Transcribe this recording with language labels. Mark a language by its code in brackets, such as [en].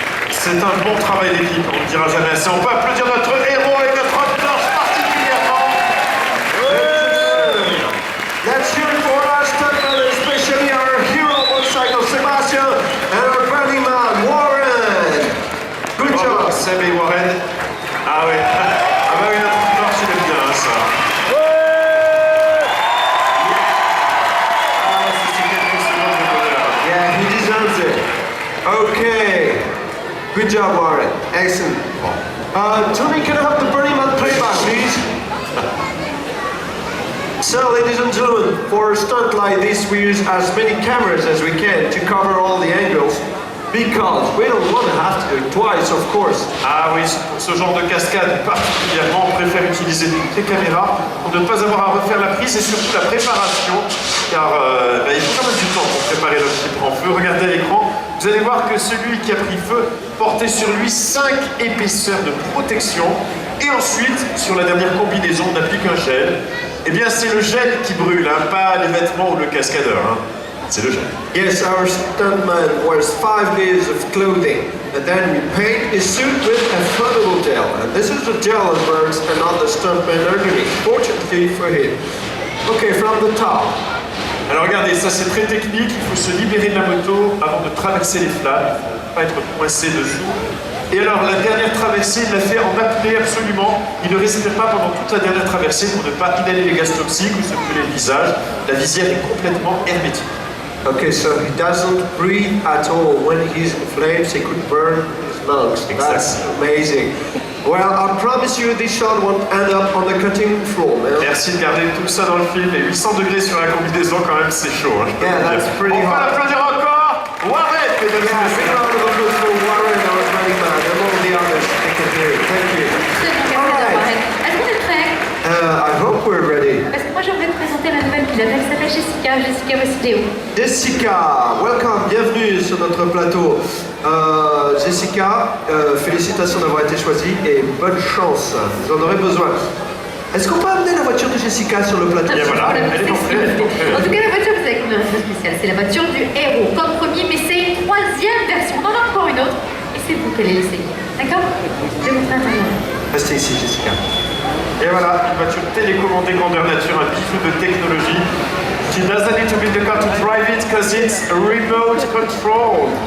[fr] C'est un bon travail d'équipe, on ne le dira jamais assez. On peut applaudir notre héros et notre torche particulièrement. [en] Let's hear it for our stuntman, especially our hero motorcycle Sebastian and our burning man Warren. Good [fr] Bravo, [en] job. [fr] Seb et Warren. Ah oui. Ah bah oui, notre torche, il est bien, hein, ça. Ah, c'est quelques secondes de bonheur. [en] Yeah, he deserves it. Okay. Good job, Warren. Excellent. Tony, can I have the burning man playback, please? So, ladies and gentlemen, for a stunt like this, we use as many cameras as we can to cover all the angles, because we don't want to have to do it twice, of course. [fr] Ah oui, pour ce genre de cascade particulièrement, on préfère utiliser toutes les caméras pour ne pas avoir à refaire la prise et surtout la préparation, car il faut quand même du temps pour préparer notre type en feu. Regardez à l'écran, vous allez voir que celui qui a pris feu portait sur lui 5 épaisseurs de protection et ensuite, sur la dernière combinaison, on applique un gel. Eh bien, c'est le gel qui brûle, hein, pas les vêtements ou le cascadeur. Hein. C'est le gel. [en] Yes, our stuntman wears 5 layers of clothing, and then we paint his suit with a flammable gel. And this is the gel that burns and not the stuntman underneath, fortunately for him. Okay, from the top. [fr] Alors regardez, ça c'est très technique, il faut se libérer de la moto avant de traverser les flammes, il ne faut pas être coincé dessous. Et alors la dernière traversée, il l'a fait en apnée absolument, il ne respire pas pendant toute la dernière traversée pour ne pas inhaler les gaz toxiques ou se brûler le visage, la visière est complètement hermétique. [en] Okay, so he doesn't breathe at all. When he's in flames, he could burn his lungs. That's amazing. Well, I promise you this shot won't end up on the cutting floor, man. [fr] Merci de garder tout ça dans le film, et 800 degrés sur la combinaison quand même c'est chaud. Hein, [en] Yeah, that's pretty [fr] on [en] hot. [fr] va l'applaudir encore. Warren, mesdames et [en] Yeah, big [fr] messieurs. [en] round of applause for Warren, our running man, and all the others. Thank you. Thank you. [fr] Très bon cascade, Warren. Est-ce que vous êtes prêts? [en] I hope we're ready. [fr] Parce que moi, j'aimerais te présenter la nouvelle pilote. Elle s'appelle Jessica. Jessica, voici Léo. Jessica, [en] welcome, [fr] bienvenue sur notre plateau. Jessica, félicitations d'avoir été choisie et bonne chance, vous en aurez besoin. Est-ce qu'on peut amener la voiture de Jessica sur le plateau? Et voilà, elle est entrée. En tout cas, la voiture, vous avez une raison spéciale. C'est la voiture du héros, comme premier, mais c'est une troisième version. On en a encore une autre, et c'est vous qui allez l'essayer. D'accord? Je vais vous faire un Restez ici, Jessica. Et voilà, une voiture télécommandée grandeur nature, un bijou de technologie. [en] She doesn't need to be in the car to drive it because it's remote control.